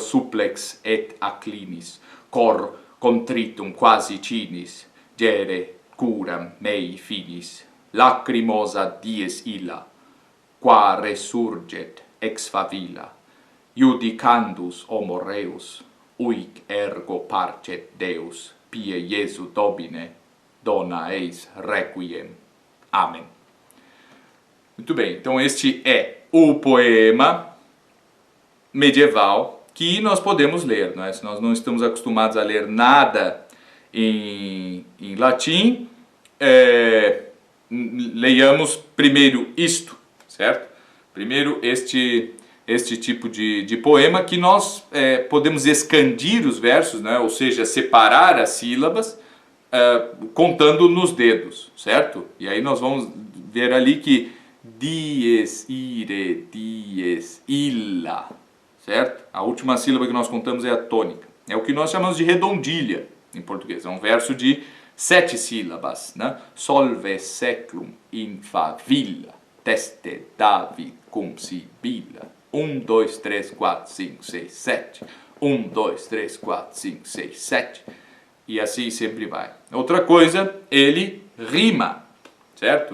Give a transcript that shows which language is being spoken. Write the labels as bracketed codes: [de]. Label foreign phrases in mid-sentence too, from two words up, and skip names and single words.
[la] supplex et acclinis, cor contritum quasi cinis, gere curam mei finis, lacrimosa dies illa, qua resurget ex favilla, iudicandus homo reus, uic ergo parcet Deus, pie Iesu Domine, dona eis requiem. [pt] Amém. Muito bem, então este é o poema medieval que nós podemos ler, não é? Se nós não estamos acostumados a ler nada em latim, leiamos primeiro isto, certo? Primeiro este tipo de poema que nós podemos escandir os versos, né? Ou seja, separar as sílabas contando nos dedos, certo? E aí nós vamos ver ali que [la] dies, ire, dies, illa, [pt] certo? A última sílaba que nós contamos é a tônica. É o que nós chamamos de redondilha em português. É um verso de 7 sílabas, né? [la] Solve seclum in favilla, teste David cum sibilla. [pt] 1, 2, 3, 4, 5, 6, 7. 1, 2, 3, 4, 5, 6, 7. E assim sempre vai. Outra coisa, ele rima, certo?